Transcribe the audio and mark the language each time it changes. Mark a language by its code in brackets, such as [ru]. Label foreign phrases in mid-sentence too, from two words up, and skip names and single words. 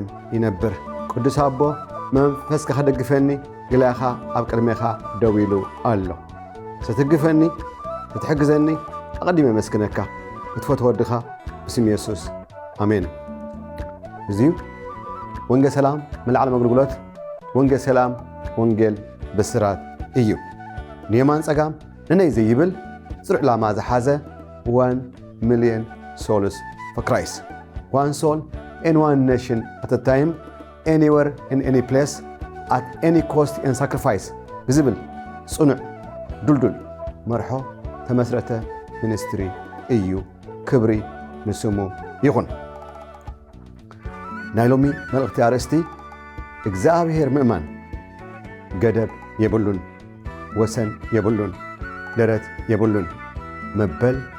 [ti] ይነብር። ቅዱስ አቦ መንፈስካ ከደግፈኒ ግላኻ ኣብ ቅድሜኻ ደው ኢሉ ኣሎ። ስትግፈኒ ክትሕግዘኒ ኣቐዲመ መስክነካ እትፈትዎ ወድኻ ብስም ኢየሱስ ኣሜን። እዚዩ ወንጌል ሰላም መልዓለም ኣገልግሎት ወንጌል ሰላም ወንጌል ብስራት እዩ። ንየማን ጸጋም ንነይ ዘይብል ጽሩዕ ላማ ዝሓዘ [en] 1 million souls for Christ. One soul in one nation at a time, anywhere in any place, at any cost and sacrifice. [ti] ብዝብል ጽኑዕ ዱልዱል መርሖ ተመስረተ ሚኒስትሪ እዩ። ክብሪ ንስሙ ይኹን። ናይ ሎሚ መልእኽቲ ኣርእስቲ እግዚአብሔር ምእማን ገደብ የብሉን ወሰን የብሉን ደረት የብሉን መበል